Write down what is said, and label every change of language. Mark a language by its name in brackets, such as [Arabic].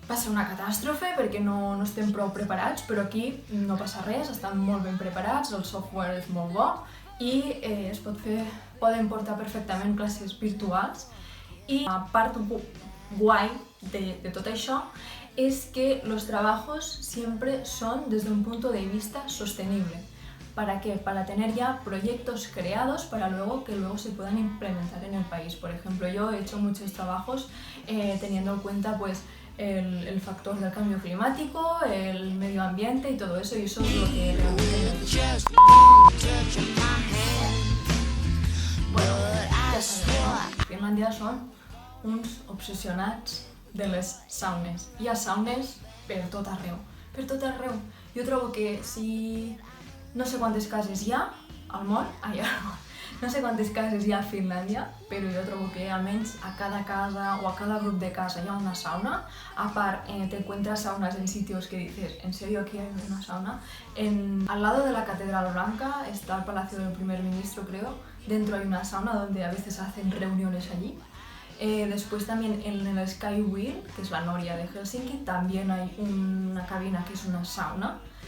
[Catalan] una catàstrofe perquè no estem prou preparats, però aquí no passa res, estan molt ben preparats, el software és molt bo i poden portar perfectament classes virtuals. I la part guay de tot això es que [Spanish] los trabajos siempre son desde un punto de vista sostenible. ¿Para qué? Para tener ya proyectos creados para que luego se puedan implementar en el país. Por ejemplo, yo he hecho muchos trabajos teniendo en cuenta pues el factor del cambio climático, el medio ambiente y todo eso, y eso es lo que realmente me gusta. [Catalan] Bueno, ja sabeu, no? Finlàndia són uns obsessionats de les saunes. Hi ha saunes per tot arreu, per tot arreu. Jo trobo que si no sé quantes cases hi ha al món, no sé quantes cases hi ha a Finlàndia, però jo trobo que almenys a cada casa o a cada grup de casa hi ha una sauna. [Spanish] A part, te encuentras saunas en sitios que dices, ¿en serio aquí hay una sauna? Al lado de la Catedral Blanca está el Palacio del Primer Ministro, creo. Dentro hay una sauna donde a veces hacen reuniones allí. Después también en el Sky Wheel, que es la noria de Helsinki, también hay una cabina que es una sauna.